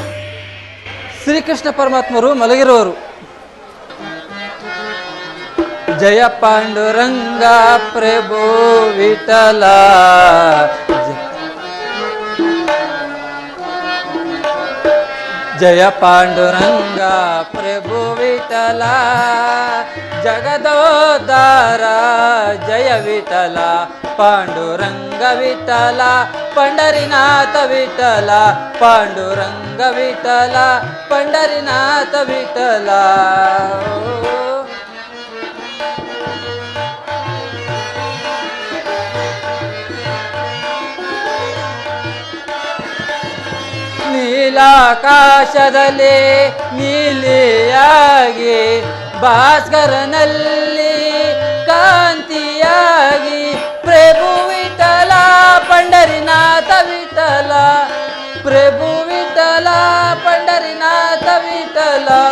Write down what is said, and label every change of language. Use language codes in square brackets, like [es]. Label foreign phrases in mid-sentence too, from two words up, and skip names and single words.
[kn] ಶ್ರೀಕೃಷ್ಣ ಪರಮಾತ್ಮರು ಮಲಗಿರುವರು. [mr] जय पांडुरंग प्रभु विठ्ठल जय पांडुरंग प्रभु विठ्ठल जगदोद्धार जय विठ्ठल पांडुरंग विठ्ठल पंढरीनाथ विठ्ठल पांडुरंग विठ्ठल पंढरीनाथ विठ्ठल [kn] ನೀಲಾಕಾಶದಲ್ಲಿ ನೀಲಿಯಾಗಿ ಭಾಸ್ಕರನಲ್ಲಿ ಕಾಂತಿಯಾಗಿ ಪ್ರಭು ವಿಠಲ ಪಂಡರಿನಾಥ ವಿಠಲ ಪ್ರಭು ವಿಠಲ ಪಂಡರಿನಾಥ ವಿಠಲ